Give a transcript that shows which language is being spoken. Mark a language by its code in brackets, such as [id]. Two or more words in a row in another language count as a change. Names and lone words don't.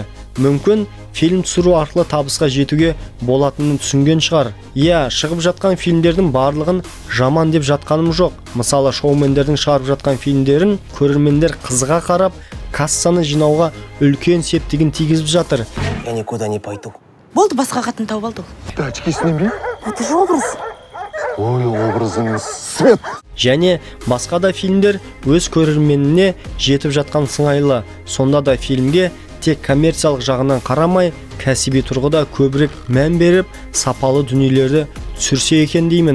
[kk] Мүмкін фильм түсіру арқылы табысқа жетуге болатынын түсінген шығар. Иә, шығып жатқан фильмдердің барлығын жаман деп жатқаным жоқ. Мысалы, шоумендердің шығарып жатқан фильмдерін көрермендер қызыға қарап, кассаны жинауға үлкен септігін тигізіп жатыр. [ru] Я никуда не пойду. [kk] Болды, басқа қатын тауып алды. Очкисінен бе? [ru] Это же образ. [kk] Ой, образыңыз свет. Және басқа да фильмдер өз көрерменіне жетіп жатқан сыңайлы. Сонда да фильмге тек коммерциялық жағынан қарамай, кәсіби тұрғыда көбірек мән беріп, сапалы дүниелерді түсірсе екен деймін.